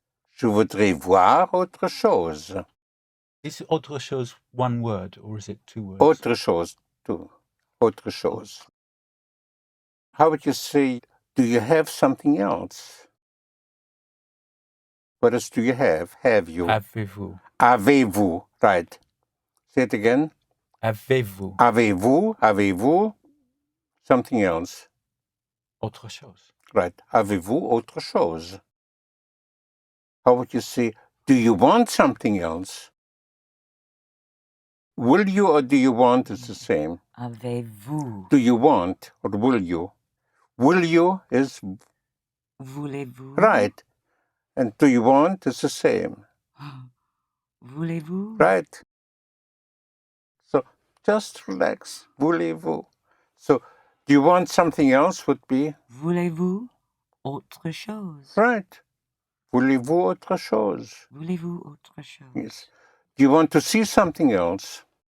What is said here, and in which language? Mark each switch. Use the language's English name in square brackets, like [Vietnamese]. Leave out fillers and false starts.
[French] Je voudrais voir autre chose. [English] Is autre chose one word or is it two words? [French] Autre chose, too. Autre chose. [English] How would you say, do you have something else? What else do you have? Have you? [French] Avez-vous? Avez-vous? [English] Right. Say it again. [French] Avez-vous? Avez-vous? Avez-vous? [English] Something else. [French] Autre chose. Right. Avez-vous autre chose? [English] How would you say, do you want something else? Will you or do you want is the same. [French] Avez-vous? [English] Do you want or will you? Will you is [French] Voulez-vous? [English] right. And do you want is the same. [French] Voulez-vous? [English] Right. So just relax. [French] Voulez-vous? [English] So do you want something else would be? [French] Voulez-vous autre chose? [English] Right. [French] Voulez-vous autre chose? Voulez-vous autre chose? [English] Yes. Do you want to see something else?